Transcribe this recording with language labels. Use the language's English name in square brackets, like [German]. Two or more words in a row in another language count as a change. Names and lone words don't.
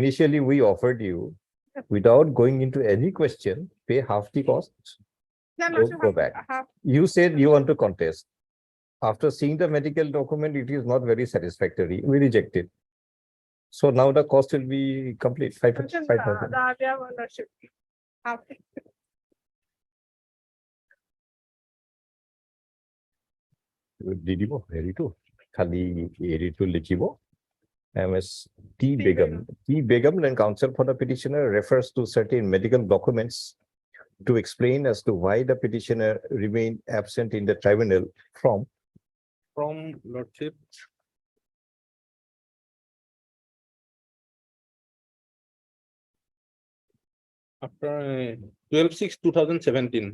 [English] initially we offered you without going into any question, pay half the cost. Then Don't Lordship, go back. have- You said you want to contest. After seeing the medical document, it is not very satisfactory. We reject it. So now the cost will be complete, five Mention thousand. the area of ownership. Half. [Assamese] দি দিব হেৰিটো খালি হেৰিটো লিখিব MS T. Begum. T. [English] Begum and counsel for the petitioner refers to certain medical documents to explain as to why the petitioner remained absent in the tribunal from lordship. After 12/6/2017.